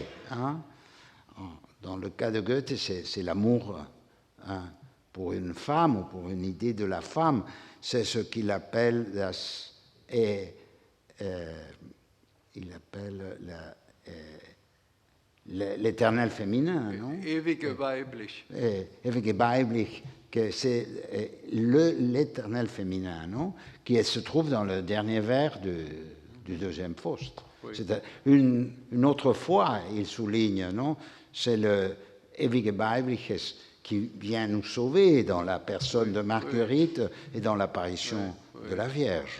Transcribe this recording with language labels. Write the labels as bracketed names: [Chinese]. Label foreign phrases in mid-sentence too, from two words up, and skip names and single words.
[French] Dans le cas de Goethe, c'est l'amour pour une femme ou pour une idée de la femme. C'est ce qu'il appelle l'éternel féminin, non? [German] Ewige weiblich. Ewige weiblich, [French] que c'est l'éternel féminin, non? Qui se trouve dans le dernier vers du deuxième Faust. Oui. C'est une autre fois, il souligne, non? C'est le [German] Ewige Weibliches [French] qui vient nous sauver dans la personne de Marguerite et dans l'apparition de la Vierge.